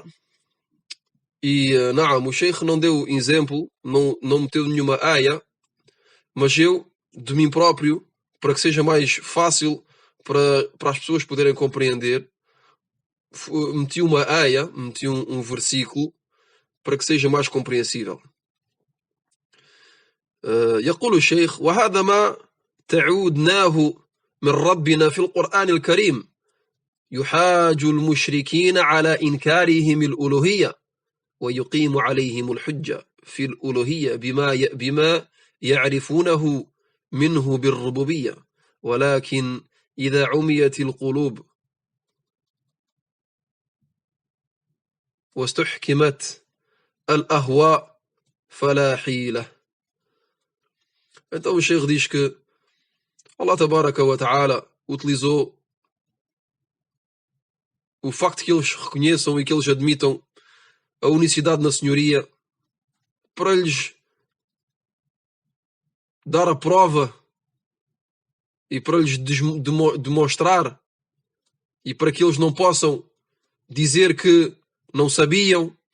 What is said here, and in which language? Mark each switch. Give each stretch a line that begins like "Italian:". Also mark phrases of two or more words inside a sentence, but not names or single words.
Portuguese: E o Sheikh não deu exemplo, não meteu nenhuma aya, mas eu, de mim próprio, para que seja mais fácil para as pessoas poderem compreender, meti uma aya, meti um versículo, para que seja mais compreensível.
Arabic: يقول الشيخ وهذا ما تعودناه من ربنا في القرآن الكريم يحاج المشركين على إنكارهم الألوهية ويقيم عليهم الحجة في الألوهية بما يعرفونه منه بالربوبية ولكن إذا عميت القلوب واستحكمت الأهواء فلا حيلة.
Portuguese: Então o Sheikh diz que
Arabic: الله تبارك وتعالى
Portuguese: utilizou o facto que eles reconheçam e que eles admitam a unicidade na senhoria para lhes dar a prova e para lhes demonstrar e para que eles não possam dizer que não sabiam.